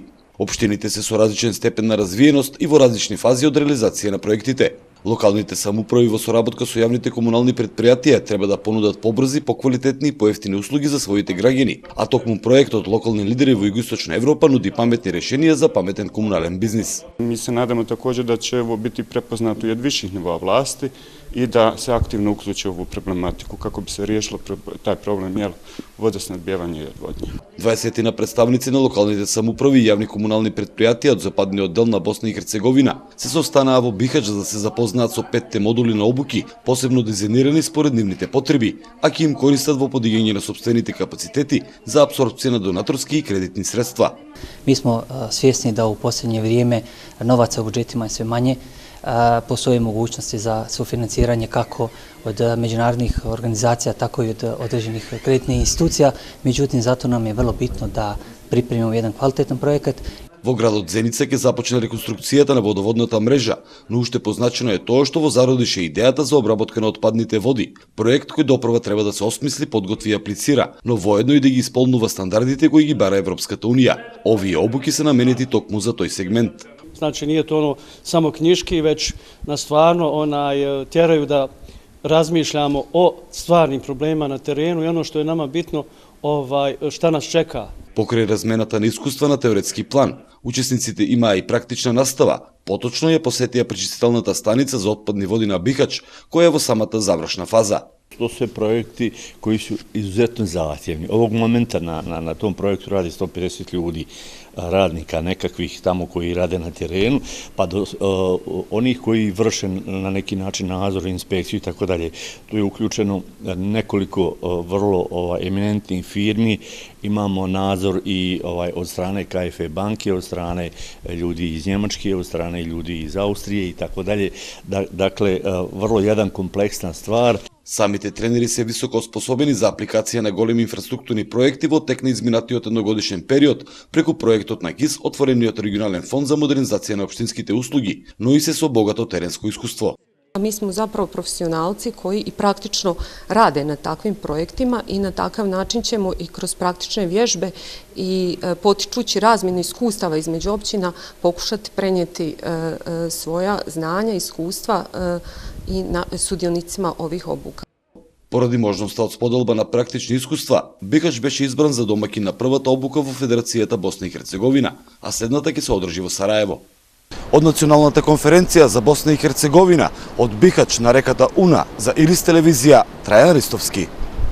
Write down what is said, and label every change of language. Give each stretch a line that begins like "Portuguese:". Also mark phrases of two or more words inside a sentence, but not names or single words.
Macedonian: Општините се со различен степен на развиеност и во различни фази од реализација на проектите. Локалните самоуправи во соработка со јавните комунални предпријатија треба да понудат побрзи, поквалитетни и поевтини услуги за своите граѓани, а токму проектот локални лидери во Југоисточна Европа нуди паметни решенија за паметен комунален бизнис.
Bosnian: Mi se nadamo također da će ovo biti prepoznato i od viših nivoa vlasti i da se aktivno uključe u ovu problematiku kako bi se riješilo taj problem vodosnabdjevanja i odvodnje.
Macedonian: 20 представници на локалните самоуправи и јавни комунални предпријатија од западниот дел на Босна и Херцеговина се состанаа во Бихач за да се запознаат со 5 модули на обуки, посебно дизајнирани според нивните потреби, а ќе им користат во подигање на сопствените капацитети за апсорпција на донаторски и кредитни средства.
Bosnian: Mi smo svjesni da u posljednje vrijeme novaca u budžetima je sve manje, postoje mogućnosti za sufinanciranje kako od međunarodnih organizacija, tako i od određenih kreditnih institucija, međutim zato nam je vrlo bitno da pripremimo jedan kvalitetan projekat.
Macedonian: Во градот Зеница ќе започне реконструкцијата на водоводната мрежа, но уште позначено е тоа што во зародише идејата за обработка на отпадните води. Проект кој допрва треба да се осмисли, подготви и аплицира, но воедно и да ги исполнува стандардите кои ги бара Европската унија. Овие обуки се наменети токму за тој сегмент.
Bosnian: Znači nije to ono samo knjiški, već nas stvarno tjeraju da razmišljamo o stvarnim problemima na terenu i ono što je nama bitno šta nas čeka.
Macedonian: Покрај размената на искуства на теоретски план, учесниците имаа и практична настава. Поточно ја посетија пречистителната станица за отпадни води на Бихач, која е во самата завршна фаза.
Bosnian: To su projekti koji su izuzetno zahtjevni. Ovog momenta na tom projektu radi 150 ljudi, radnika nekakvih tamo koji rade na terenu, pa do onih koji vrše na neki način nadzor, inspekciju i tako dalje. Tu je uključeno nekoliko vrlo eminentnih firmi. Imamo nadzor i od strane KfW banke, od strane ljudi iz Njemačke, od strane ljudi iz Austrije i tako dalje. Dakle, vrlo jedan kompleksna stvar.
Macedonian: Самите тренери се високо способени за апликација на големи инфраструктурни проекти во тек на изминатиот едногодишен период преку проектот на КИС, отворениот регионален фонд за модернизација на општинските услуги, но и се со богато теренско искуство.
Bosnian: Mi smo zapravo profesionalci koji i praktično rade na takvim projektima i na takav način ćemo i kroz praktične vježbe i potičući razmjenu iskustava između općina pokušati prenijeti svoja znanja, iskustva i sudionicima ovih obuka.
Macedonian: Поради можноста од споделба на практични искуства, Бихач беше избран за домакин на првата обука во Федерацијата Босна и Херцеговина, а следната ќе се одржи во Сараево. Од Националната конференција за Босна и Херцеговина, од Бихач на реката Уна за Ирис телевизија, Трајан Ристовски.